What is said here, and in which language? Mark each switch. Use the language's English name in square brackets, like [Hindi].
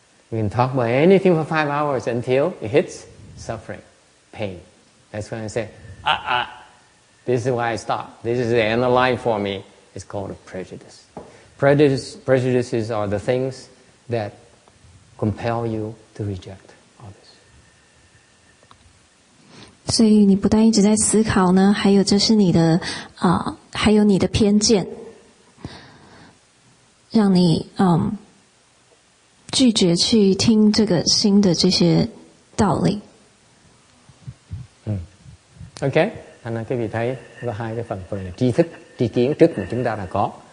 [English] We can talk about anything for 5 hours until it hits suffering, pain. That's when I say, this is why I stop. This is the end of line for me. It's called a prejudice. Prejudices are the things that compel you to reject others. [Chinese] 所以你不但一直在思考呢，还有就是你的还有你的偏见，让你拒绝去听这个新的这些道理。 [Vietnamese] Ok, thành ra quý vị thấy có 2 cái phần là tri thức, tri kiến trước mà chúng ta đã có.